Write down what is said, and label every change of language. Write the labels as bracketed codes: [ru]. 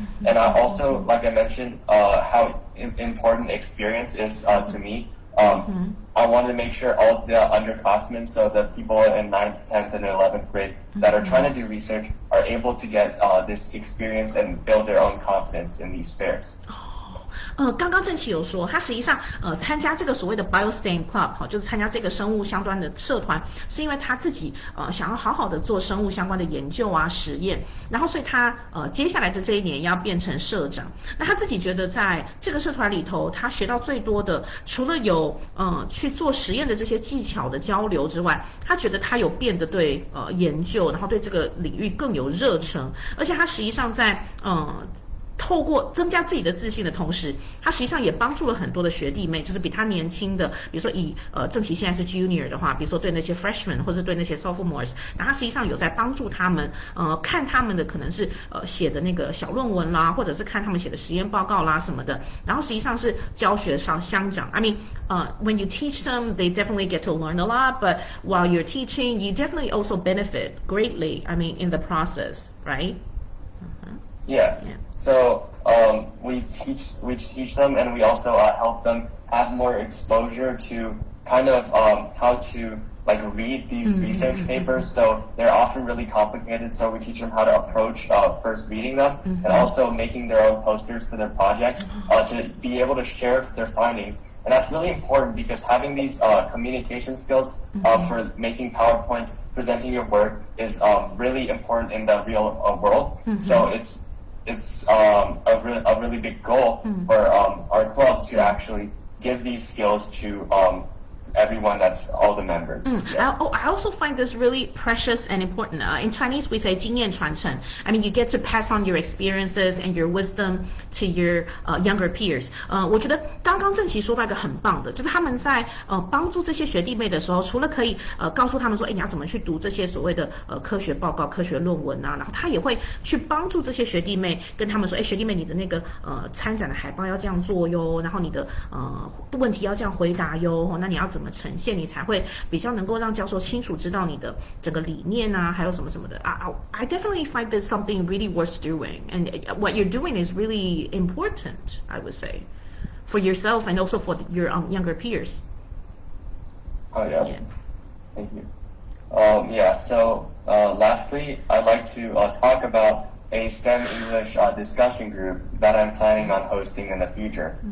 [en] And I also, like I mentioned, how important experience is to me. I wanted to make sure all the underclassmen, so the people in 9th, 10th, and 11th grade that are trying to do research are able to get this experience and build their own confidence in these fairs. [zh] 刚刚正奇有说，他实际上参加这个所谓的 BioSTEM Club， 就是参加这个生物相关的社团，是因为他自己想要好好的做生物相关的研究啊实验，然后所以他接下来的这一年要变成社长。那他自己觉得在这个社团里头，他学到最多的，除了有去做实验的这些技巧的交流之外，他觉得他有变得对研究，然后对这个领域更有热忱，而且他实际上在透过增加自己的自信的同时，他实际上也帮助了很多的学弟妹，就是比他年轻的，比如说以正奇现在是 junior 的话，比如说对那些 freshman 或是对那些 sophomores， 那他实际上有在帮助他们，看他们的可能是写的那个小论文啦，或者是看他们写的实验报告啦什么的，然后实际上是教学上相长。 [en] I mean, when you teach them, they definitely get to learn a lot, but while you're teaching, you definitely also benefit greatly. I mean, in the process, right? Yeah. So we teach them, and we also help them have more exposure to kind of how to like read these research papers, so they're often really complicated. So we teach them how to approach first reading them, and also making their own posters for their projects to be able to share their findings. And that's really important because having these communication skills for making PowerPoints, presenting your work is really important in the real world. So it's a really big goal for our club to actually give these skills to everyone, that's all the members. I also find this really precious and important. In Chinese, we say [zh] 经验传承. [en] I mean, you get to pass on your experiences and your wisdom to your younger peers. [zh] 我觉得刚刚郑琪说到一个很棒的，就是他们在帮助这些学弟妹的时候，除了可以告诉他们说，你要怎么去读这些所谓的科学报告、科学论文啊，然后他也会去帮助这些学弟妹，跟他们说，学弟妹，你的那个参展的海报要这样做哟，然后你的问题要这样回答哟，那你要怎么呈现，你才会比较能够让教授清楚知道你的整个理念啊，还有什么什么的。 [en] I definitely find this something really worth doing, and what you're doing is really important, I would say, for yourself and also for your younger peers. Oh yeah. Thank you. Yeah. So lastly, I'd like to talk about a STEM English discussion group that I'm planning on hosting in the future.